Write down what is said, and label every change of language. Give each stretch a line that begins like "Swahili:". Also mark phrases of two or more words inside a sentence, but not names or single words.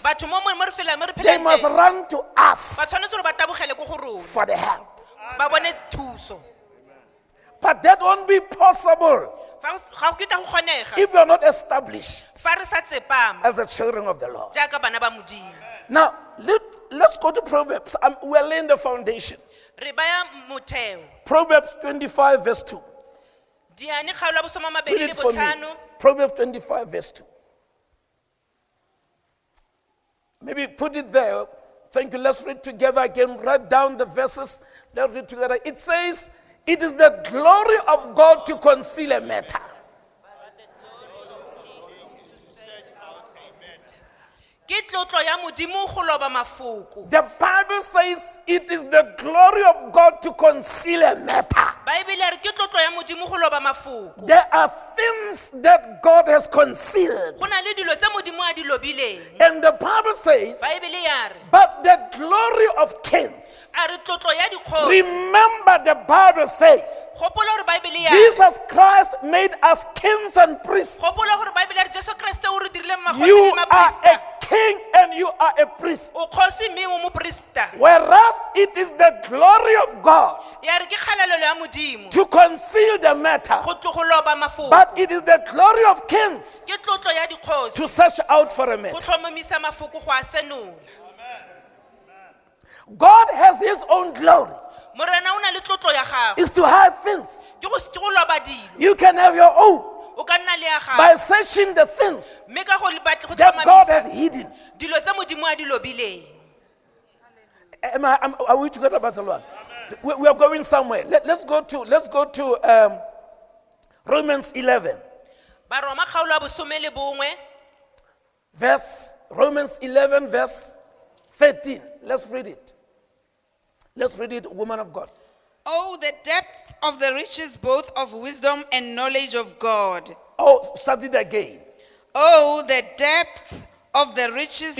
Tswana: batho mo re felang mo re
English: they
Tswana: phelang
English: must
Tswana: teng,
English: run to
Tswana: ba
English: us
Tswana: tshwanetse gore ba tabogele ko go rona
English: for the help.
Tswana: ba bone thuso.
English: But that won't be possible
Tswana: Ga go kitla go kgonega
English: if we are not established
Tswana: fa re sa tsepama
English: as the children of the Lord.
Tswana: jaaka bana ba Modimo.
English: Now, let's go to Proverbs. We're laying the foundation.
Tswana: Re baya motheo.
English: Proverbs 25 verse 2.
Tswana: Diane kgaolo ya bosoma
English: Read
Tswana: mabedi
English: it
Tswana: le
English: for me.
Tswana: botlhano.
English: Proverbs 25 verse 2. Maybe put it there. Thank you. Let's read together again. Write down the verses. Let's read together. It says, it is the glory of God to conceal a matter.
Tswana: Ke tlotlo ya Modimo go loba mafoko.
English: The Bible says it is the glory of God to conceal a matter.
Tswana: baebele ya re ke tlotlo ya modimo go loba mafoko
English: There are things that God has concealed.
Tswana: go na le dilo tse modimo a di lobileng
English: And the Bible says,
Tswana: baebele ya re
English: but the glory of kings.
Tswana: a re tlotlo ya dikgosi
English: Remember, the Bible says,
Tswana: gopola gore baebele ya re
English: Jesus Christ made us kings and priests.
Tswana: gopola gore baebele ya re jesu kreste o re dirile magotsi
English: You
Tswana: le
English: are
Tswana: maprista
English: a king and you are a priest.
Tswana: o kgosi mme o moprista
English: Whereas it is the glory of God
Tswana: ya re ke kgalalelo ya modimo
English: to conceal the matter,
Tswana: go loba mafoko
English: but it is the glory of kings
Tswana: ke tlotlo ya dikgosi
English: to search out for a
Tswana: go
English: matter.
Tswana: tlhomamisa mafoko go a senola
English: God has his own glory.
Tswana: morena o na le tlotlo ya gago
English: Is to hide things.
Tswana: ke go loba dilo
English: You can have your own
Tswana: o ka nna le ya
English: by
Tswana: gago
English: searching the things
Tswana: mme ka go
English: that God has
Tswana: tlhomamisa
English: hidden.
Tswana: dilo tse modimo a di lobileng
English: Are we together, Barcelona? We are going somewhere. Let's go to Romans 11,
Tswana: baroma kgaolo ya bosome le bongwe
English: Romans 11, verse 13. Let's read it. Let's read it, woman of God. Oh, the depth of the riches both of wisdom and knowledge of God. Oh, start it again. Oh, the depth of the riches.